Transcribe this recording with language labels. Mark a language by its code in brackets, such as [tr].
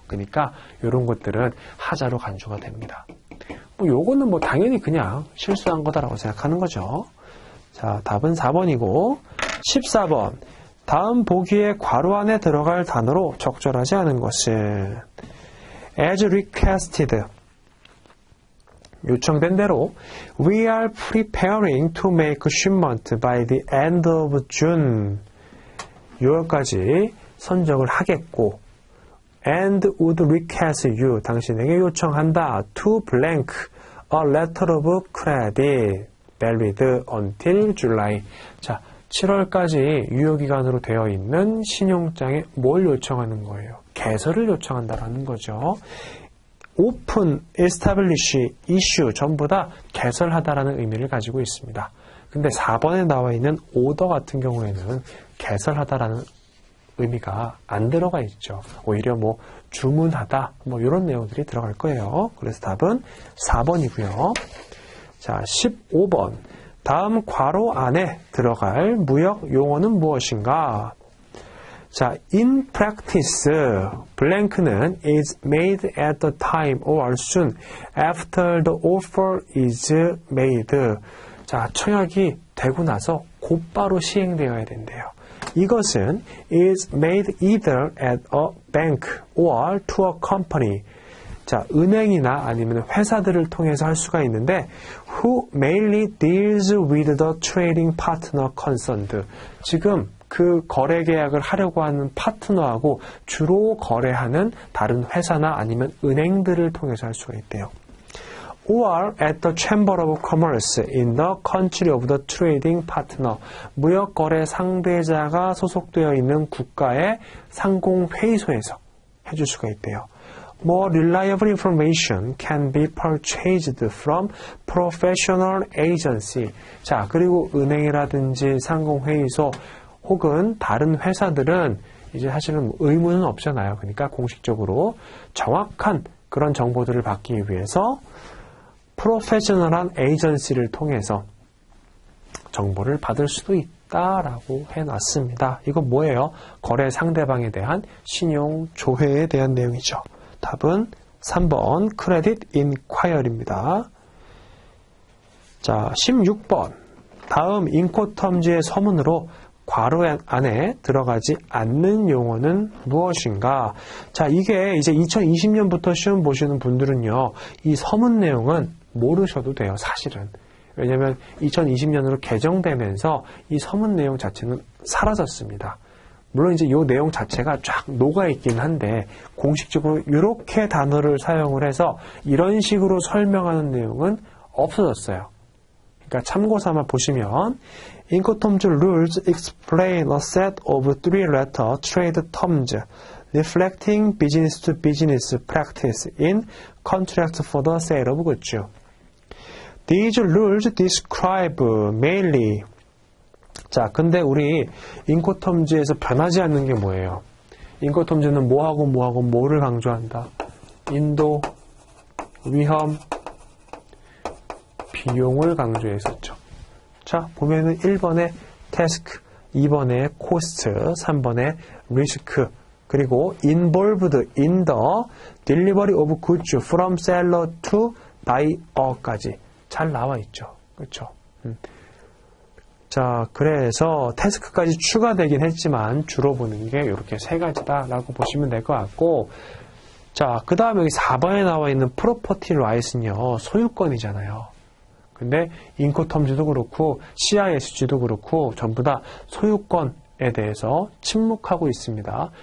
[ko] 그러니까 이런 것들은 하자로 간주가 됩니다. 요거는 당연히 그냥 실수한 거다라고 생각하는 거죠. 자, 답은 4번이고 14번. 다음 보기에 괄호 안에 들어갈 단어로 적절하지 않은 것은 [en] as requested. [ko] 요청된 대로 [en] We are preparing to make shipment by the end of June. [ko] 6월까지 선적을 하겠고 [en] and would request you. [ko] 당신에게 요청한다. [en] to blank a letter of credit valid until July. [ko] 자, 7월까지 유효기간으로 되어 있는 신용장에 뭘 요청하는 거예요? 개설을 요청한다라는 거죠. open, establish, issue 전부 다 개설하다라는 의미를 가지고 있습니다. 근데 4번에 나와 있는 order 같은 경우에는 개설하다라는 의미가 안 들어가 있죠. 오히려 주문하다 이런 내용들이 들어갈 거예요. 그래서 답은 4번이고요. 자, 15번. 다음 괄호 안에 들어갈 무역 용어는 무엇인가? [en] 자, in practice, blank는 is made at the time or soon after the offer is made. [ko] 자, 청약이 되고 나서 곧바로 시행되어야 된대요. 이것은 [en] is made either at a bank or to a company. [ko] 자, 은행이나 아니면 회사들을 통해서 할 수가 있는데 [en] who mainly deals with the trading partner concerned. [ko] 지금 그 거래 계약을 하려고 하는 파트너하고 주로 거래하는 다른 회사나 아니면 은행들을 통해서 할 수가 있대요. [en] or at the Chamber of Commerce in the country of the trading partner. [ko] 무역 거래 상대자가 소속되어 있는 국가의 상공회의소에서 해줄 수가 있대요. [en] More reliable information can be purchased from professional agency. [ko] 자, 그리고 은행이라든지 상공회의소 혹은 다른 회사들은 이제 사실은 의무는 없잖아요. 그러니까 공식적으로 정확한 그런 정보들을 받기 위해서 프로페셔널한 에이전시를 통해서 정보를 받을 수도 있다라고 해놨습니다. 이거 뭐예요? 거래 상대방에 대한 신용 조회에 대한 내용이죠. 답은 3번 크레딧 인콰이어리입니다. 자, 16번. 다음 인코텀즈의 서문으로 괄호 안에 들어가지 않는 용어는 무엇인가? 자, 이게 이제 2020년부터 시험 보시는 분들은요, 이 서문 내용은 모르셔도 돼요, 사실은. 왜냐면 2020년으로 개정되면서 이 서문 내용 자체는 사라졌습니다. 물론 이제 이 내용 자체가 쫙 녹아있긴 한데 공식적으로 이렇게 단어를 사용을 해서 이런 식으로 설명하는 내용은 없어졌어요. 그러니까 참고 삼아 보시면 [en] 인코텀즈 rules explain a set of three-letter trade terms reflecting business-to-business practice in contracts for the sale of goods. These rules describe mainly. [ko] 자, 근데 우리 인코텀즈에서 변하지 않는 게 뭐예요? 인코텀즈는 뭐하고 뭐하고 뭐를 강조한다? 인도, 위험, 비용을 강조했었죠. 자, 보면은 1번에 task, 2번에 cost, 3번에 risk, 그리고 [en] involved in the delivery of goods from seller to buyer [ko] 까지 잘 나와 있죠. 그렇죠? 자, 그래서 태스크까지 추가되긴 했지만 주로 보는 게 이렇게 세 가지다라고 보시면 될 것 같고, 자, 그 다음에 여기 4번에 나와 있는 프로퍼티 라이트는요, 소유권이잖아요. 근데 인코텀즈도 그렇고 CISG도 그렇고 전부 다 소유권에 대해서 침묵하고 있습니다.